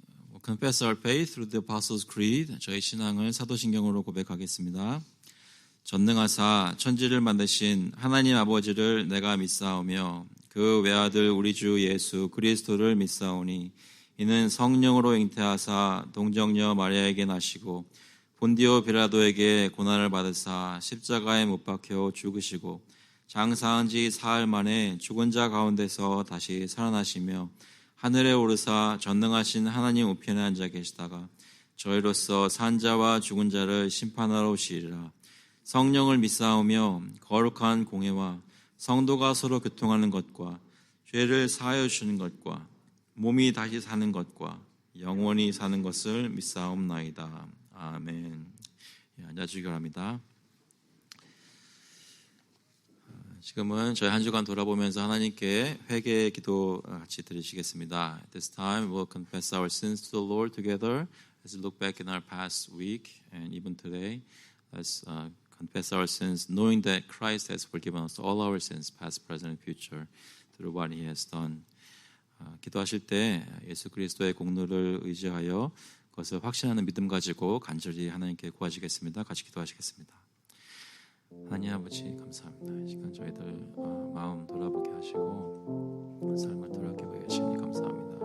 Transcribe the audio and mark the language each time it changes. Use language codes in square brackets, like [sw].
[en] We'll confess our faith through the Apostles' Creed. [ko] 저희 신앙을 사도신경으로 고백하겠습니다. 전능하사 천지를 만드신 하나님 아버지를 내가 믿사오며 그 외아들 우리 주 예수 그리스도를 믿사오니 이는 성령으로 잉태하사 동정녀 마리아에게 나시고 본디오 빌라도에게 고난을 받으사 십자가에 못 박혀 죽으시고 장사한 지 사흘 만에 죽은 자 가운데서 다시 살아나시며 하늘에 오르사 전능하신 하나님 우편에 앉아 계시다가 저희로서 산 자와 죽은 자를 심판하러 오시리라. 성령을 믿사오며 거룩한 공회와 성도가 서로 교통하는 것과 죄를 사하여 주시는 것과 몸이 다시 사는 것과 영원히 사는 것을 믿사옵나이다. 아멘. 앉아주시기 바랍니다. 지금은 저희 한 주간 돌아보면서 하나님께 회개의 기도 같이 드리시겠습니다. [en] At this time we'll confess our sins to the Lord together as we look back in our past week and even today. Let's confess our sins, knowing that Christ has forgiven us all our sins, past, present, and future, through what He has done. [ko] 기도하실 때 예수 그리스도의 공로를 의지하여 그것을 확신하는 믿음 가지고 간절히 하나님께 구하시겠습니다. 같이 기도하시겠습니다. 하나님 아버지 감사합니다. 이 시간 저희들 마음 돌아보게 하시고 삶을 돌아보게 하시니 감사합니다.